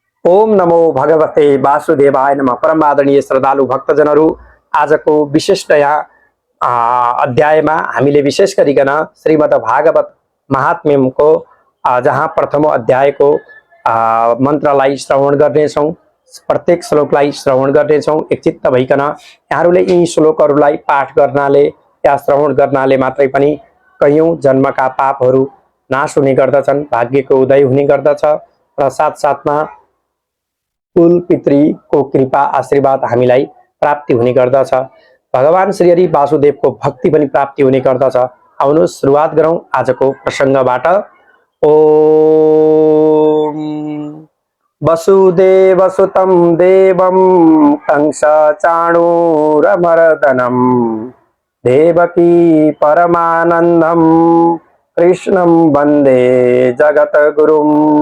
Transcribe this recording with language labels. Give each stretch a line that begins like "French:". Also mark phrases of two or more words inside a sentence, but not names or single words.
Sanskrit: ओम नमो भगवते वासुदेवाय नमः।
Nepali: परम आदरणीय श्रद्धालु भक्तजनहरू, आजको विशिष्ट यहाँ अध्यायमा हामीले विशेष गरिकन श्रीमद् भागवत महात्म्यको जहाँ प्रथम अध्यायको मन्त्रलाई श्रवण गर्नेछौँ। प्रत्येक श्लोकलाई श्रवण गर्नेछौँ। एकचित्त भइकन यहाँहरूले यी श्लोकहरूलाई पाठ गर्नाले या श्रवण गर्नाले मात्रै पनि कयौं जन्मका पापहरू नाश हुने गर्दछन्, भाग्यको उदय हुने गर्दछ र साथसाथमा कुल पितृको कृपा आशीर्वाद हामीलाई प्राप्ति हुने गर्दछ। भगवान श्री हरि वासुदेवको भक्ति पनि प्राप्ति हुने गर्दछ। आउनुहोस् सुरुवात गरौँ आजको प्रसङ्गबाट।
Sanskrit: ओम वसुदेवसुतं देवं कंस चाणूरमर्दनं देवकी परमानन्दं कृष्णं वन्दे जगद्गुरुम्।